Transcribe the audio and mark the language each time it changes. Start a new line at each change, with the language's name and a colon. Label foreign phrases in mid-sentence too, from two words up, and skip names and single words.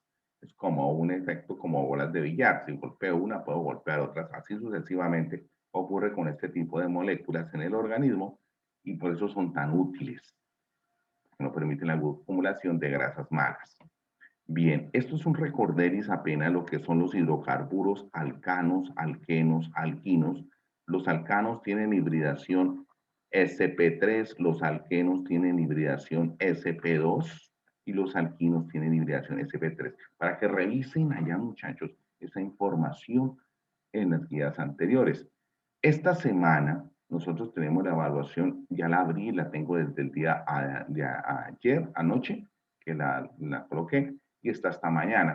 Spanish: Es como un efecto como bolas de billar. Si golpeo una, puedo golpear otras. Así sucesivamente ocurre con este tipo de moléculas en el organismo y por eso son tan útiles. No permiten la acumulación de grasas malas. Bien, esto es un recorderis apenas lo que son los hidrocarburos alcanos, alquenos, alquinos. Los alcanos tienen hibridación sp3, los alquenos tienen hibridación sp2 y los alquinos tienen hibridación sp3. Para que revisen allá, muchachos, esa información en las guías anteriores. Esta semana nosotros tenemos la evaluación, ya la abrí, la tengo desde el día de ayer, anoche, que la coloqué, y está hasta mañana.